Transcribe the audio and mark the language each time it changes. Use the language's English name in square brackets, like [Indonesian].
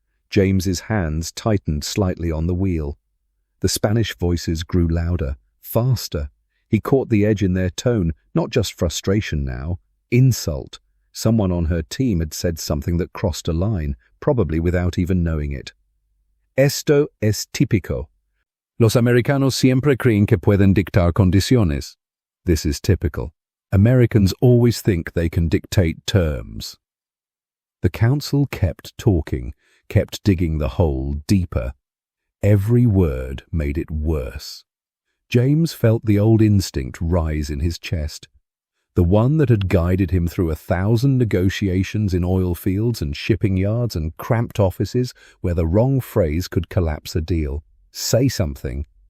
[English] James's hands tightened slightly on the wheel. The Spanish voices grew louder, faster. He caught the edge in their tone, not just frustration now, insult. Someone on her team had said something that crossed a line, probably without even knowing it. [Spanish] Esto es típico. Los americanos siempre creen que pueden dictar condiciones. [English] This is typical. Americans always think they can dictate terms. The counsel kept talking, kept digging the hole deeper. Every word made it worse. James felt the old instinct rise in his chest, the one that had guided him through 1,000 negotiations in oil fields and shipping yards and cramped offices where the wrong phrase could collapse a deal. Say something.